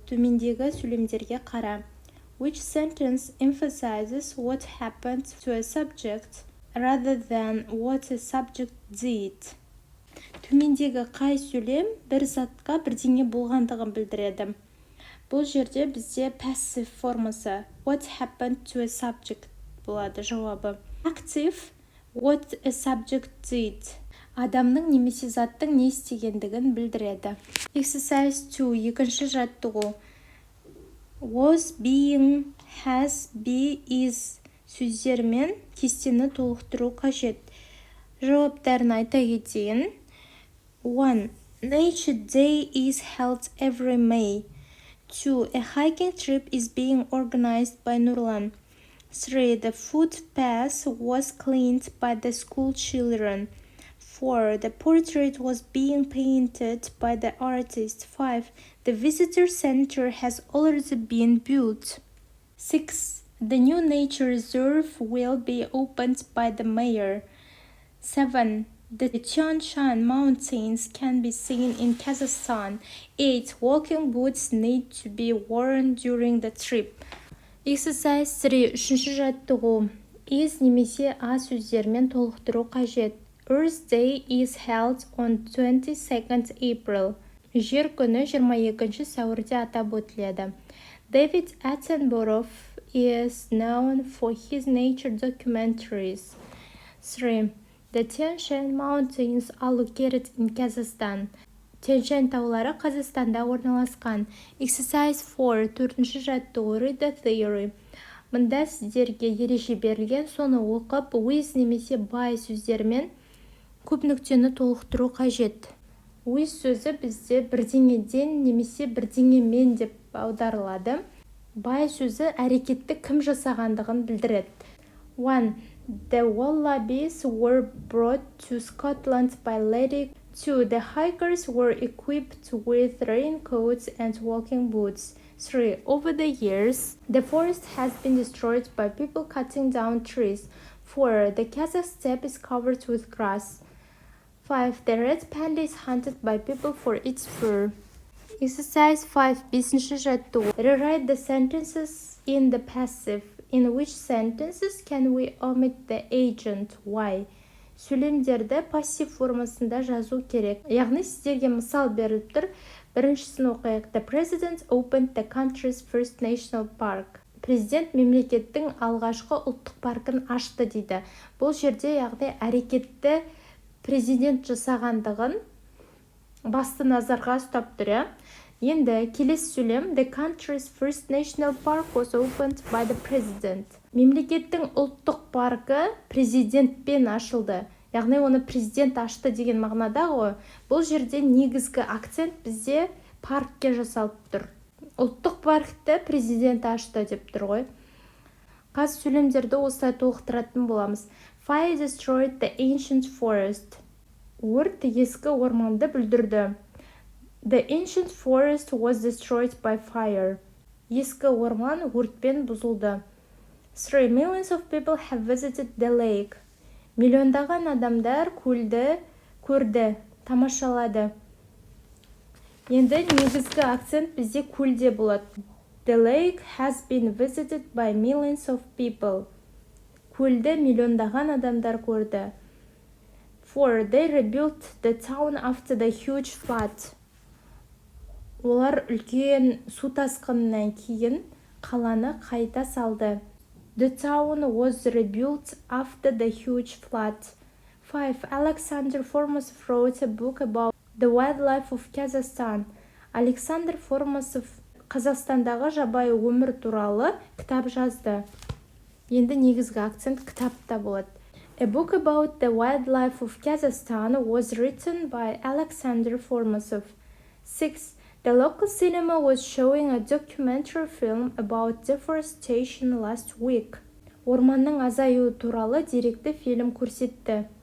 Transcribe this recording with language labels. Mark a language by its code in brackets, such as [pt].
[kk] Төмендегі сөйлемдерге қара. [en] Which sentence emphasizes what happened to a subject rather than what a subject did? [kk] Төмендегі қай сөйлем бір затқа бірдеңе болғандығын білдіреді. Бұл жерде бізде passive формасы [en] what happened to a subject [kk] болады жауабы. [en] Active what a subject did. [kk] Адамның немесе заттың не істегендігін білдіреді. [en] Exercise 2. [kk] Екінші жаттығу. Was, being, has, be, is сөздермен кестені толықтыру қажет. Жауаптарын айта кетейін. 1. [en] Nature Day is held every May. 2. A hiking trip is being organized by Nurlan. 3. The footpath was cleaned by the school children. 4. The portrait was being painted by the artist. 5. The visitor center has already been built. 6. The new nature reserve will be opened by the mayor. 7. The Tian Shan mountains can be seen in Kazakhstan. 8. Walking boots need to be worn during the trip. Exercise 3. [kk] Үшінші жаттығу. Is немесе a сөздермен толықтыру қажет. [en] Earth Day is held on 22nd April. [kk] Жер күні 22 сәуірде атап өтіледі. [en] David Attenborough is known for his nature documentaries. 3. The Tian Shan Mountains are located in Kazakhstan. [kk] Тянь-Шань таулары Қазақстанда орналасқан. [en] Exercise 4. [kk] Төртінші жаттығу. [en] Read the theory. [kk] Мұнда сіздерге ереже берілген, соны оқып, with немесе by сөздермен көп нүктені толықтыру қажет. With сөзі бізде бірдеңеден немесе бірдеңемен деп аударылады. By сөзі әрекетті кім жасағандығын білдіреді. 1. [en] The wallabies were brought to Scotland by Lady. 2. The hikers were equipped with raincoats and walking boots. 3. Over the years, the forest has been destroyed by people cutting down trees. 4. The Kazakh steppe is covered with grass. 5. The red panda is hunted by people for its fur. [kk] Exercise 5. Бесінші жаттығу. [en] Rewrite the sentences in the passive. In which sentences can we omit the agent? Why? [kk] Сөйлемдерді пассив формасында жазу керек. Яғни сіздерге мысал беріліп тұр. Біріншісін оқайық. [en] The president opened the country's first national park. [kk] Президент мемлекеттің алғашқы ұлттық паркын ашты дейді. Бұл жерде яғни әрекетті президент жасағандығын басты назарға ұстап тұр. Енді келесі сөйлем. [en] The country's first national park was opened by the president. [kk] Мемлекеттің ұлттық паркі президентпен ашылды. Яғни оны президент ашты деген мағынада ғой. Бұл жерде негізгі акцент бізде паркке жасалып тұр. Ұлттық паркті президент ашты деп тұр ғой. Қазір сөйлемдерді осылай толықтыратын боламыз. [en] Fire destroyed the ancient forest. [kk] Өрт ескі орманды бүлдірді. [en] The ancient forest was destroyed by fire. [kk] Ескі орман өртпен бұзылды. [en] 3 millions of people have visited the lake. [kk] Миллиондаған адамдар көлді көрді, тамашалады. Енді негізгі акцент бізде көлде болады. [en] The lake has been visited by millions of people. [kk] Көлді миллиондаған адамдар көрді. 4. [en] They rebuilt the town after the huge flood. [kk] Олар үлкен су тасқынынан кейін қаланы қайта салды. [en] The town was rebuilt after the huge flood. 5. Alexander Formosov wrote a book about the wildlife of Kazakhstan. [kk] Александр Формосов Қазақстандағы жабайы өмір туралы кітап жазды. Енді негізгі акцент кітапта болады. [en] A book about the wildlife of Kazakhstan was written by Alexander Formosov. 6. The local cinema was showing a documentary film about deforestation last week. [kk] Орманның азаюы туралы деректі фильм көрсетті.